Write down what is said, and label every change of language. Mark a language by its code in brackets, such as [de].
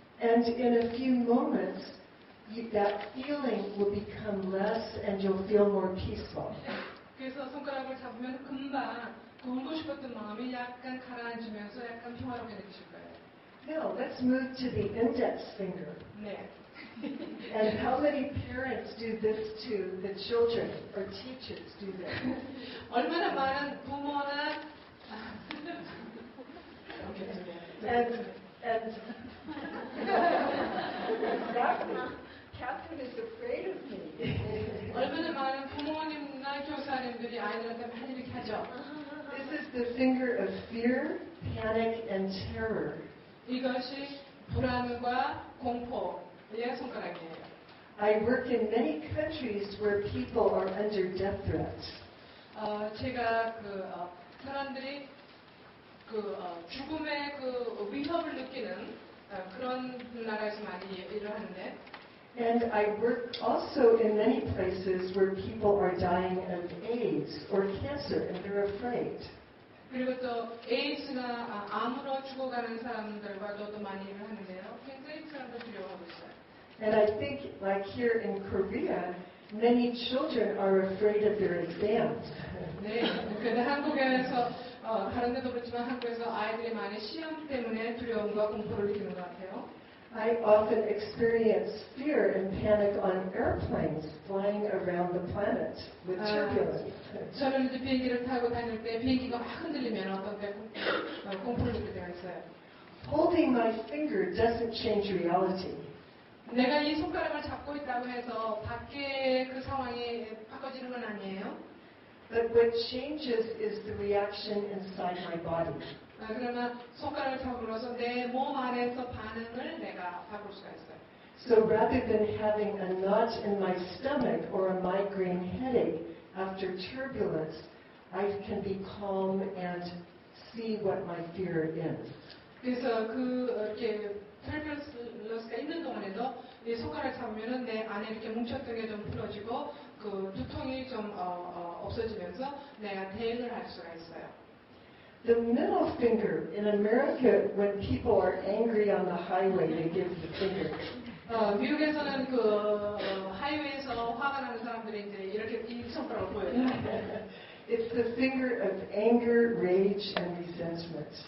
[en] And in a few moments, that feeling will become less and you'll feel more peaceful. [ko] 그래서 손가락을 잡으면 금방 그 울고 싶었던 마음이 약간 가라앉으면서 약간 평화롭게 느끼실 거예요. [en] Now, let's move to the index finger. [ko] 네. [en] And how many parents do this to the children or teachers do this? [ko] 얼마나 많은 부모나 [en] And exactly. Catherine is afraid of me. [ko] 얼마나 많은 부모님이나 교사님들이 아이들한테 많이 이렇게 하죠. [en] This is the finger of fear, panic, and terror. [ko] 이것이 불안과 공포의 손가락이에요. [en] I work in many countries where people are under death threats. [ko] 제가 사람들이 죽음의 위협을 느끼는 그런 나라에서 많이 일을 하는데. [en] And I work also in many places where people are dying of AIDS or cancer and they're afraid. [ko] 그리고 또 에이즈나 암으로 죽어가는 사람들과도 또 많이 일을 하는데요. 굉장히 그 사람들 두려워하고 있어요. [en] And I think, like here in Korea, many children are afraid of their exams. [ko] 네, 근데 한국에서 다른 데도 그렇지만 한국에서 아이들이 많이 시험 때문에 두려움과 공포를 느끼는 것 같아요. [en] I often experience fear and panic on airplanes flying around the planet with turbulence. [ko] 저는 이제 비행기를 타고 다닐 때 비행기가 막 흔들리면 어떤 때 공포를 느낄 때가 있어요. [en] Holding my finger doesn't change reality. [ko] 내가 이 손가락을 잡고 있다고 해서 밖에 그 상황이 바꿔지는 건 아니에요. [en] But what changes is the reaction inside my body. [ko] 그러나 손가락을 잡으면서 내 몸 안에서 반응을 내가 바꿀 수가 있어요. [en] So rather than having a knot in my stomach or a migraine headache after turbulence, I can be calm and see what my fear is. [ko] 그래서 이렇게 셀룰러스가 있는 동안에도 이 손가락 잡으면은 내 안에 이렇게 뭉쳤던 게 좀 풀어지고 그 두통이 좀 없어지면서 내가 대응을 할 수가 있어요. [en] The middle finger, in America, when people are angry on the highway, they give the finger. [ko] 미국에서는 그 하이웨이에서 화가 나는 사람들이 이제 이렇게 이 손가락을 보여요. [en] It's the finger of anger, rage, and resentment.